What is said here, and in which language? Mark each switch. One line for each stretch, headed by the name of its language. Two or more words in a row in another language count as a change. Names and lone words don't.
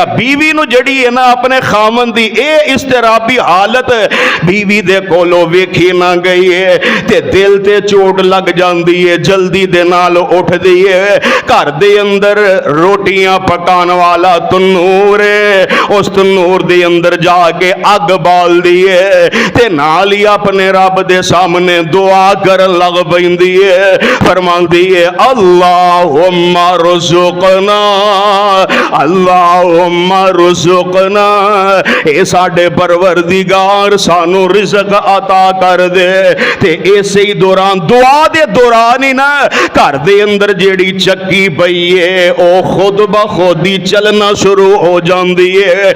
Punjabi: بیوی نوں جڑی ہے نا اپنے خاوند دی اے اضطرابی حالت بیوی دے کولوں ویکھی نا گئی ہے تے دل تے چوٹ لگ جاتی ہے، جلدی دے نال اٹھدی ہے. گھر دے اندر روٹیاں پکانے والا تنور ہے، اس تنور دے اندر جا کے اگ بال دی ہے تے نال ہی اپنے رب دے سامنے دعا کرن لگ پیندی ہے. فرماندی ہے
Arabic: اللهم ارزقنا اللهم ارزقنا,
Punjabi: اے ساڈے پروردگار سانوں رزق عطا کر دے. تے ایسے ہی دوران دعا دے دوران ہی نا گھر دے اندر جیہڑی چکی پئی ہے او خود بخود ہی چلنا شروع ہو جاتی ہے.